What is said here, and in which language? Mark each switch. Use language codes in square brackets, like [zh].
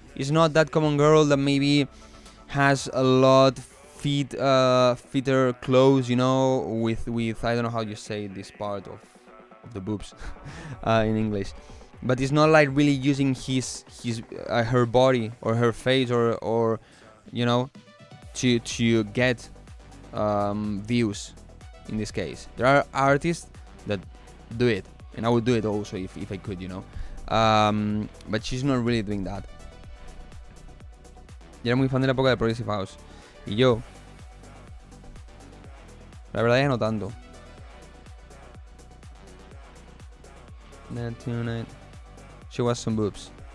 [en] It's not that common girl that maybe has a lot fitter clothes, you know, with I don't know how you say this part of the boobs in English, but it's not like really using her body or her face or you know to get views. In this case, there are artists that do it, and I would do it also if I could, you know, but she's not really doing that. [es] Yo era muy fan de la época de Progressive House y yo la verdad ya no tanto. [en] That tonight she was some boobs.